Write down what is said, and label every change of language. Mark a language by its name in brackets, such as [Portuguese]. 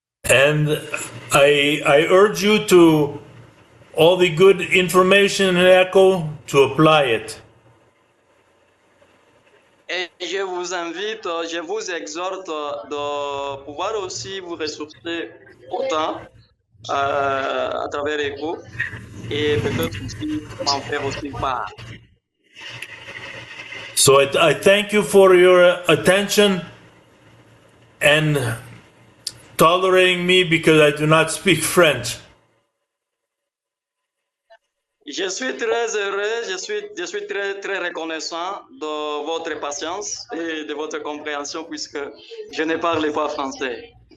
[English] And I urge you to, all the good information in ECHO, to apply it. [French] Et je vous invite, je vous exhorte de pouvoir aussi vous ressourcer autant à travers ECHO et peut-être aussi m'en faire aussi part. [English] So I thank you for your attention and tolerating me because I do not speak French. [French] Je suis très heureux, je suis très, très reconnaissant de votre patience et de votre compréhension puisque je ne parle pas français.